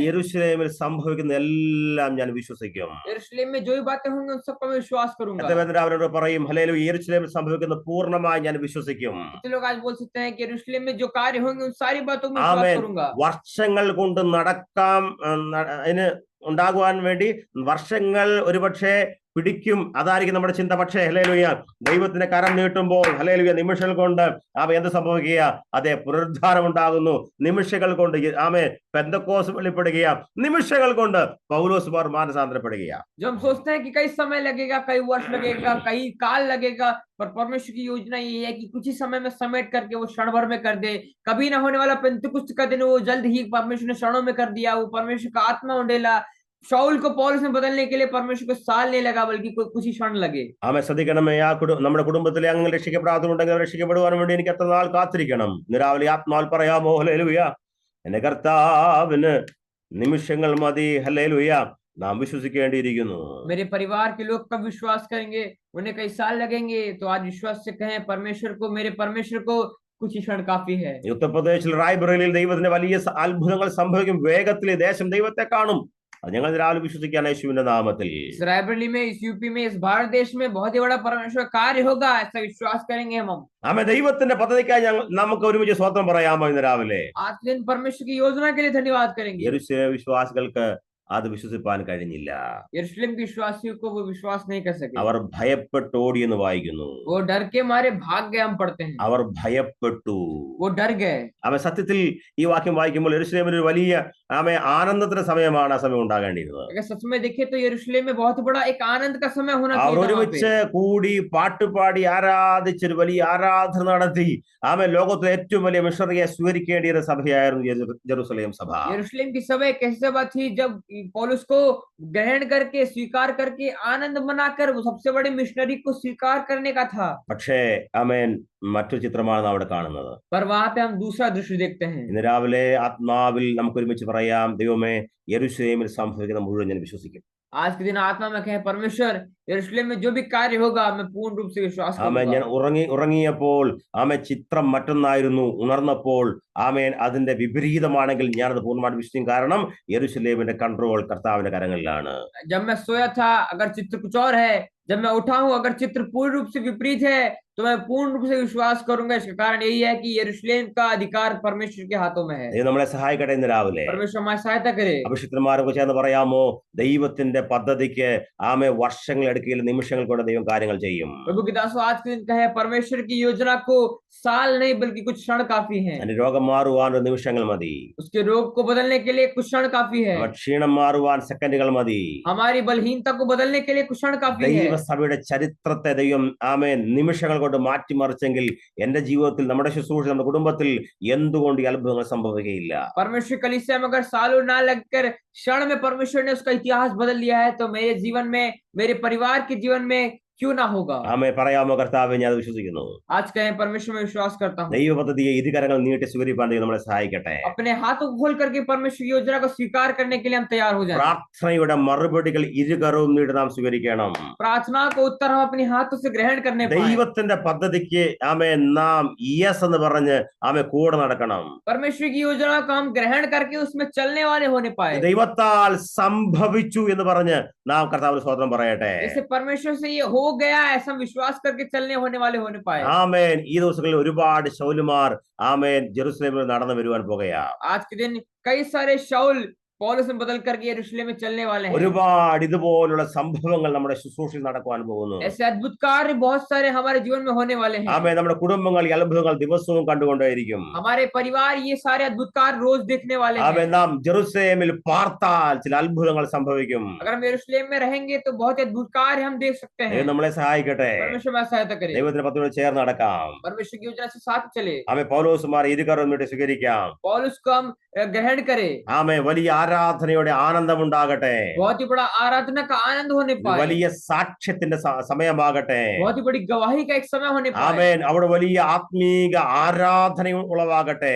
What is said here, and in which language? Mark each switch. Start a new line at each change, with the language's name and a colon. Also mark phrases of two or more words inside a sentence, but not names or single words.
Malayalam: യെരൂശലേമിൽ സംഭവിക്കുന്ന എല്ലാം ഞാൻ വിശ്വസിക്കും.
Hindi: यरूशलेम में जो भी बातें होंगी उन सबको मैं विश्वास करूंगा।
Malayalam: അവരോട് പറയും, ഹല്ലേലൂയ, യെരൂശലേമിൽ സംഭവിക്കുന്ന പൂർണ്ണമായി ഞാൻ വിശ്വസിക്കും.
Hindi: कितने लोग आज बोल सकते हैं कि यरूशलेम में जो कार्य होंगे उन सारी बातों में विश्वास करूंगा।
Malayalam: വർഷങ്ങൾ കൊണ്ട് നടക്കാം ഉണ്ടാകുവാൻ വേണ്ടി വർഷങ്ങൾ ഒരുപക്ഷെ പിടിക്കും, അതായിരിക്കും നമ്മുടെ ചിന്ത. പക്ഷേ ഹല്ലേലൂയ, ദൈവത്തിന്റെ കരം നീട്ടുമ്പോൾ ഹല്ലേലൂയ നിമിഷങ്ങൾ കൊണ്ട് എന്ത് സംഭവിക്കുക? അതെ, പുനരുദ്ധാനം ഉണ്ടാകുന്നു. നിമിഷങ്ങൾ കൊണ്ട് പെന്തക്കോസ് വെളിപ്പെടുകയാ. നിമിഷങ്ങൾ കൊണ്ട് പൗലോസ് മാനസാന്തരപ്പെടുകയാ.
Hindi: जो हम सोचते हैं कि कई समय लगेगा, कई वर्ष लगेगा, कई काल लगेगा, पर परमेश्वर की योजना ये है कि कुछ ही समय में समेट करके वो क्षण भर में कर दे। कभी ना होने वाला पेंतिकुस्त का दिन वो जल्द ही परमेश्वर ने क्षणों में कर दिया। वो परमेश्वर का आत्मा उंडेला। शाऊल को पौलुस में बदलने के लिए परमेश्वर को साल नहीं लगा, बल्कि कुछ ही क्षण लगे।
Malayalam: ശ്രദ്ധിക്കണമേ, നമ്മുടെ കുടുംബത്തിലെ അംഗങ്ങൾ രക്ഷിക്കപ്പെടാത്തുണ്ടെങ്കിൽ രക്ഷിക്കപ്പെടുവാൻ വേണ്ടി എനിക്ക് എത്ര നാൾ കാത്തിരിക്കണം? രാവിലെ ആത്മാവിൽ പറയാമോ, ഹല്ലേലൂയ, എന്റെ കർത്താവിന് നിമിഷങ്ങൾ മതി. ഹല്ലേലൂയ, നാം വിശ്വസിക്കേണ്ടിയിരിക്കുന്നു.
Hindi: मेरे परिवार के लोग कब विश्वास करेंगे? उन्हें कई साल लगेंगे। तो आज विश्वास से कहें, परमेश्वर को, मेरे परमेश्वर को कुछ ही क्षण काफी है।
Malayalam: ഉത്തർപ്രദേശിൽ റായ്ബറേലിയിൽ ദൈവത്തിന്റെ വലിയ അത്ഭുതങ്ങൾ സംഭവിക്കും. വേഗത്തിൽ ദേശം ദൈവത്തെ കാണും. അത് ഞങ്ങൾ രാവിലെ വിശ്വസിക്കാൻ യേശുവിന്റെ നാമത്തിൽ.
Hindi: इस रायबरेली में, इस यूपी में, इस भारत देश में बहुत ही बड़ा परमेश्वर कार्य होगा, ऐसा विश्वास करेंगे हम।
Malayalam: ദൈവത്തിന്റെ പദ്ധതിക്കായി നമുക്ക് ഒരുമിച്ച് സ്വന്തം പറയാമോ ഇന്ന് രാവിലെ?
Hindi: आज दिन परमेश्वर की योजना के लिए धन्यवाद करेंगे।
Malayalam: യെരൂശലേം വിശ്വാസികൾക്ക് അത് വിശ്വസിപ്പാൻ കഴിഞ്ഞില്ല.
Hindi: यरूशलेम के विश्वासियों को वो विश्वास नहीं कर सके।
Malayalam: അവർ ഭയപ്പെട്ടോടി എന്ന് വായിക്കുന്നു.
Hindi: वो डर के मारे भाग गए, हम पढ़ते हैं।
Malayalam: അവർ ഭയപ്പെട്ടു.
Hindi: वो डर गए।
Malayalam: അവൻ സത്യത്തിൽ ഈ വാക്യം വായിക്കുമ്പോൾ യെരൂശലേമിൽ ഒരു വലിയ ആനന്ദത്തിന്റെ സമയമാണ് ആ സമയം ഉണ്ടാകേണ്ടിയിരുന്നത്.
Hindi: अगर सच में देखे तो यरूशलेम में बहुत बड़ा एक आनंद का समय होना
Malayalam: അവർ
Hindi: चाहिए था वहाँ
Malayalam: ഒരുമിച്ച്
Hindi: पे।
Malayalam: കൂടി പാട്ടുപാടി ആരാധിച്ചൊരു വലിയ ആരാധന നടത്തി ലോകത്തിലെ ഏറ്റവും വലിയ മിഷണറിയെ സ്വീകരിക്കേണ്ടിയ ഒരു സഭയായിരുന്നു ജെറുസലേം സഭ.
Hindi: यरूशलेम की सभा एक ऐसी सभा थी जब पौलुस को ग्रहण करके स्वीकार करके आनंद मनाकर वो सबसे बड़े मिशनरी को स्वीकार करने का था।
Malayalam: പക്ഷേ മറ്റൊരു ചിത്രമാണ് നാം അവിടെ കാണുന്നത്.
Hindi: पर वहां पे हम दूसरा दृश्य देखते हैं।
Malayalam: ഇന്ന് രാവിലെ ആത്മാവിൽ നമുക്ക് ഒരുമിച്ച് പറയാം, ദൈവമേ യെരൂശലേമിൽ സംഭവിക്കുന്ന മുഴുവൻ ഞാൻ വിശ്വസിക്കും.
Hindi: आज के दिन आत्मा में कहें, परमेश्वर यरूशलेम में जो भी कार्य होगा मैं पूर्ण रूप से विश्वास
Malayalam: ഞാൻ
Hindi: करूंगा।
Malayalam: ഉറങ്ങിയപ്പോൾ ചിത്രം മറ്റൊന്നായിരുന്നു, ഉണർന്നപ്പോൾ അതിന്റെ വിപരീതമാണെങ്കിൽ ഞാനത് പൂർണ്ണമായിട്ട് വിശ്വസിക്കും. കാരണം യെരൂശലേമിന്റെ കൺട്രോൾ കർത്താവിന്റെ കരങ്ങളിലാണ്.
Hindi: जब मैं सोया था अगर चित्र कुछ और है, जब मैं उठा हूं अगर चित्र पूर्ण रूप से विपरीत है, तो मैं पूर्ण रूप से विश्वास करूंगा। इसका कारण यही है कि यरूशलेम का अधिकार परमेश्वर के हाथों में है।
Malayalam: ദൈവം നമ്മളെ സഹായിക്കട്ടെ ഇന്ന് രാവിലെ.
Hindi: परमेश्वर हमारी सहायता करे।
Malayalam: അഭിഷിക്തന്മാരൊക്കെ ചേർന്ന് പറയാമോ, ദൈവത്തിന്റെ പദ്ധതിക്ക് വർഷങ്ങൾ എടുക്കില്ല, നിമിഷങ്ങൾ കൊണ്ട് ദൈവം കാര്യങ്ങൾ ചെയ്യും.
Hindi: प्रभु के दासों, आज के दिन कहे, परमेश्वर की योजना को साल नहीं बल्कि कुछ क्षण काफी है।
Malayalam: രോഗം മാറുവാൻ ഒരു നിമിഷങ്ങൾ മതി.
Hindi: उसके रोग को बदलने के लिए कुछ क्षण काफी है।
Malayalam: ക്ഷീണം മാറുവാൻ സെക്കൻഡുകൾ മതി.
Hindi: हमारी बलहीनता को बदलने के लिए कुछ क्षण काफी है।
Malayalam: ദൈവസഭയുടെ ചരിത്രത്തെ ദൈവം നിമിഷങ്ങൾ കൊണ്ട് മാറ്റിമറിച്ചെങ്കിൽ എന്റെ ജീവിതത്തിൽ, നമ്മുടെ ശുശ്രൂഷ, നമ്മുടെ കുടുംബത്തിൽ എന്തുകൊണ്ട് ഈ അത്ഭുതങ്ങൾ സംഭവിക്കുകയില്ല?
Hindi: परमेश्वर कलीसिया में अगर सालों ना लगकर क्षण में परमेश्वर ने उसका इतिहास बदल दिया है, तो मेरे जीवन में, मेरे परिवार के जीवन में क्यों ना होगा?
Malayalam: പറയാമോ, കർത്താവേ ഞാൻ വിശ്വസിക്കുന്നു.
Hindi: आज कहें, परमेश्वर में विश्वास करता हूँ।
Malayalam: ദൈവ പദ്ധതിയെ ഇരുകരങ്ങൾ നീട്ടി സ്വീകരിപ്പാൻ ദൈവം നമ്മളെ സഹായിക്കട്ടെ.
Hindi: अपने हाथों को खोल करके परमेश्वर की योजना को स्वीकार करने के लिए हम तैयार हो जाएं।
Malayalam: പ്രാർത്ഥനയുടെ മറുപടികൾ ഇരുകരവും നീട്ടി നാം സ്വീകരിക്കണം.
Hindi: प्रार्थना को उत्तर हम अपने हाथों से ग्रहण करने पाएं।
Malayalam: ദൈവത്തിന്റെ പദ്ധതിക്ക് നാം യെസ് എന്ന് പറഞ്ഞ് കൂടെ നടക്കണം.
Hindi: परमेश्वर की योजना को हम ग्रहण करके उसमें चलने वाले होने पाए।
Malayalam: ദൈവത്താൽ സംഭവിച്ചു എന്ന് പറഞ്ഞ് നാം കർത്താവിന് സ്തോത്രം പറയട്ടെ.
Hindi: जैसे परमेश्वर से ये हो गया, ऐसा विश्वास करके चलने होने वाले होने पाए।
Malayalam: ഈ ദിവസങ്ങളിൽ ഒരുപാട് ശൗലുമാർ ജെറുസലേമിൽ നടന്നു വരുവാൻ പോകുകയാ.
Hindi: आज के दिन कई सारे शाऊल पौलुस में बदल करके यरूशलेम में चलने वाले हैं।
Malayalam: ഒരുപാട് ഇതുപോലുള്ള സംഭവങ്ങൾ നമ്മുടെ ശുശ്രൂഷയിൽ നടക്കുവാൻ പോകുന്നു.
Hindi: ऐसे अद्भुत कार्य बहुत सारे हमारे जीवन में होने वाले हैं।
Malayalam: നമ്മുടെ കുടുംബങ്ങൾ ഈ അത്ഭുതങ്ങൾ ദിവസവും കണ്ടുകൊണ്ടേയിരിക്കും.
Hindi: हमारे परिवार ये सारे अद्भुत कार्य रोज देखने वाले हैं।
Malayalam: നാം ജെറുസലേമിൽ പാർത്താൽ ചില അത്ഭുതങ്ങൾ സംഭവിക്കും.
Hindi: अगर हम यरूशलेम में रहेंगे तो बहुत अद्भुत कार्य हम देख सकते हैं।
Malayalam: നമ്മളെ സഹായിക്കട്ടെ.
Hindi: परमेश्वर हमारी सहायता करे।
Malayalam: ദൈവത്തിന്റെ പദ്ധതിയോട് ചേർന്ന് നടക്കാം.
Hindi: परमेश्वर की योजना से साथ चले।
Malayalam: പൗലോസുമാർ ഇരുകരവും നീട്ടി സ്വീകരിക്കാം.
Hindi: पौलुस को हम ग्रहण करे।
Malayalam: വലിയ ആരാധനയുടെ ആനന്ദമുണ്ടാകട്ടെ.
Hindi: बहुत ही बड़ा आराधना का आनंद होने पाए।
Malayalam: വലിയ സാക്ഷ്യത്തിന്റെ സമയമാകട്ടെ.
Hindi: बहुत ही बड़ी गवाही का एक समय होने पाए।
Malayalam: അവിടെ വലിയ ആത്മീക ആരാധനയും ഉളവാകട്ടെ.